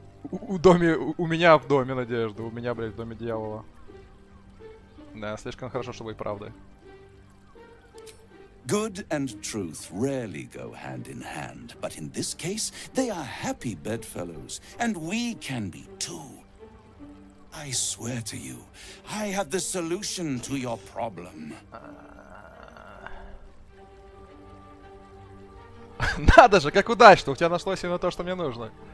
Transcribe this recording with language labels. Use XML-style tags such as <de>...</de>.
<ru>У меня в доме надежды. У меня, блядь, в доме дьявола. Да, слишком хорошо, чтобы и правда.</ru> <en>Good and truth rarely go hand in hand, but in this case, they are happy bedfellows, and we can be too. I swear to you, I have the solution to your problem.</en> <ru>Надо же, как удачно! У тебя нашлось именно то, что мне нужно.</ru>